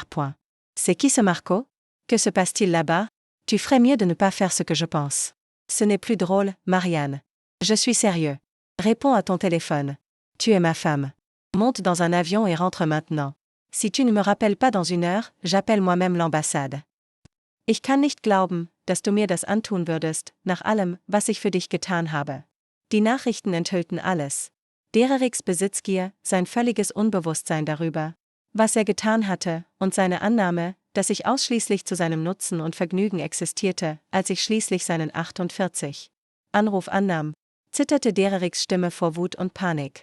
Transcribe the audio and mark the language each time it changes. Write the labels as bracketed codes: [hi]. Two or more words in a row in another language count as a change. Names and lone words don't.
[fr] C'est qui ce Marco? Que se passe-t-il là-bas? Tu ferais mieux de ne pas faire ce que je pense. Ce n'est plus drôle, Marianne. Je suis sérieux. Réponds à ton téléphone. Tu es ma femme. Monte dans un avion et rentre maintenant. Si tu ne me rappelles pas dans 1 heure, j'appelle moi-même l'ambassade. [de] Ich kann nicht glauben, dass du mir das antun würdest, nach allem, was ich für dich getan habe. Die Nachrichten enthüllten alles. Dereriks Besitzgier, sein völliges Unbewusstsein darüber, was er getan hatte, und seine Annahme, dass ich ausschließlich zu seinem Nutzen und Vergnügen existierte, als ich schließlich seinen 48 Anruf annahm, zitterte Dereriks Stimme vor Wut und Panik.